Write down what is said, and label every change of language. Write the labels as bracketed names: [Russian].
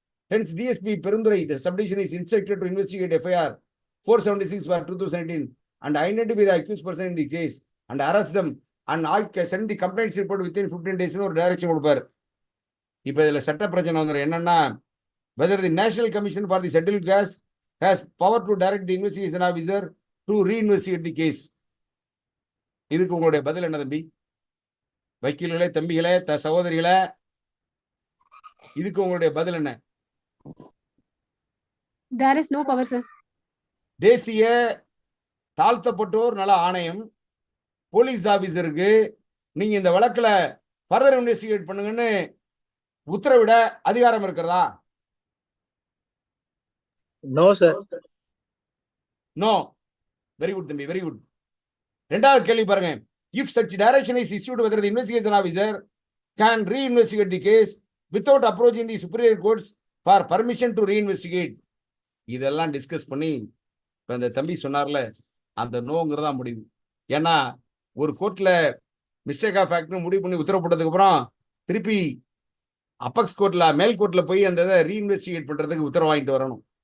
[English] Hence, DSP Perundurai, the subdivision is instructed to investigate FIR 476/2018 and identify the accused person in the case and arrest them and send the complaints report within 15 days [Tamil] ஒரு direction கொடுப்பாரு. இப்ப இதுல சட்ட பிரச்சனை வந்துடும். என்னன்னா, [English] whether the National Commission for the Scheduled Castes has power to direct the investigation officer to reinvestigate the case. [Tamil] இதுக்கு உங்களுடைய பதில் என்ன தம்பி? வக்கீல்களே, தம்பிகளே, சகோதரிகளே, இதுக்கு உங்களுடைய பதில் என்ன? [English] There is no power, sir. [Tamil] தேசிய தாழ்த்தப்பட்டோர் நல ஆணையம் போலீஸ் ஆபீசருக்கு நீங்க இந்த வழக்குல ஃபர்தர் இன்வெஸ்டிகேட் பண்ணுங்கன்னு உத்தரவிட அதிகாரம் இருக்கிறதா? [English] No sir. No. Very good தம்பி, very good. [Tamil] ரெண்டாவது கேள்வி பாருங்க. [English] If such direction is issued, whether the investigation officer can reinvestigate the case without approaching the superior courts for permission to reinvestigate. [Tamil] இதெல்லாம் discuss பண்ணி இப்ப இந்த தம்பி சொன்னார்ல, அந்த நோங்கிறதா முடிவு. ஏன்னா ஒரு கோர்ட்ல மிஸ்டேக் ஆஃப் ஃபேக்ட்னு முடிவு பண்ணி உத்தரவு போட்டதுக்கு அப்புறம் திருப்பி அப்பக்ஸ் கோர்ட்ல மேல் கோர்ட்ல போய் அந்த இதை ரீஇன்வெஸ்டிகேட் பண்றதுக்கு உத்தரவு வாங்கிட்டு வரணும்.